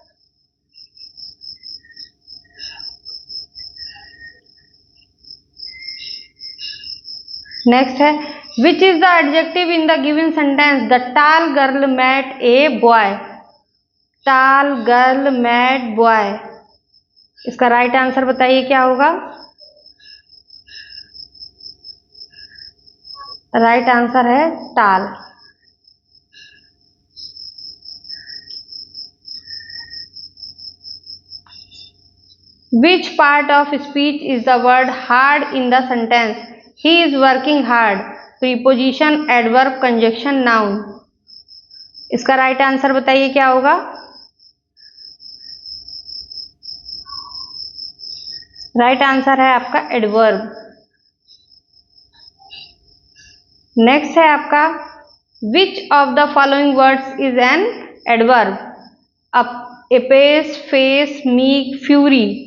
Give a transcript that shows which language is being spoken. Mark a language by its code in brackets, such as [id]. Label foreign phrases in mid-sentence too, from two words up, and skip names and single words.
[en] नेक्स्ट है which is the adjective in the given sentence, the tall girl met a boy, tall girl met boy. [hi] इसका [en] right answer [hi] बताइए क्या होगा? [en] right answer है टाल। Which part of speech is the word hard in the sentence? He is working hard. Preposition, adverb, conjunction, noun. [hi] इसका [en] right answer [hi] बताइए क्या होगा? [en] right answer [hi] है आपका [en] एडवर्ब। नेक्स्ट [hi] है आपका [en] which of the following words is an adverb, apace, face, meek, fury.